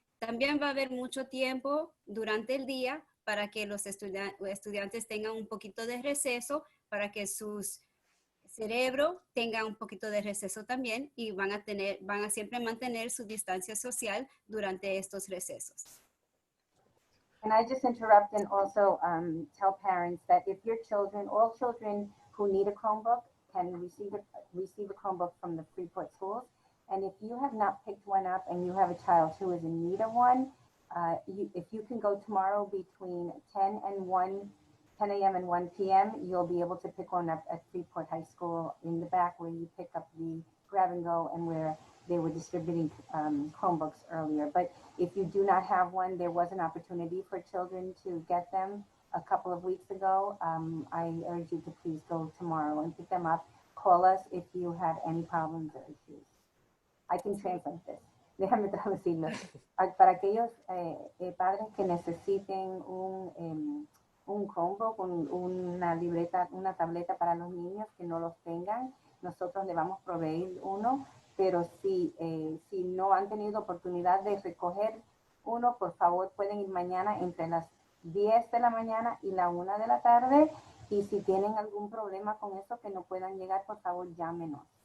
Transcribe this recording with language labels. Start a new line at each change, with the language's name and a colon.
Spanish: También va a haber mucho tiempo durante el día para que los estudiantes tengan un poquito de receso, para que sus cerebro tenga un poquito de receso también y van a siempre mantener su distancia social durante estos recesos.
English: Can I just interrupt and also tell parents that if your children, all children who need a Chromebook can receive a Chromebook from the Freeport schools. And if you have not picked one up and you have a child who is in need of one, if you can go tomorrow between 10 a.m. and 1 p.m., you'll be able to pick one up at Freeport High School in the back where you pick up the grab and go and where they were distributing Chromebooks earlier. But if you do not have one, there was an opportunity for children to get them a couple of weeks ago. I urge you to please go tomorrow and pick them up. Call us if you have any problems or issues. I can translate this.
Spanish: Déjame traducirlo. Para aquellos padres que necesiten un Chromebook, una libreta, una tableta para los niños que no los tengan, nosotros le vamos a proveer uno, pero si no han tenido oportunidad de recoger uno, por favor pueden ir mañana entre las 10 de la mañana y la 1 de la tarde, y si tienen algún problema con eso que no puedan llegar, por favor llámenos.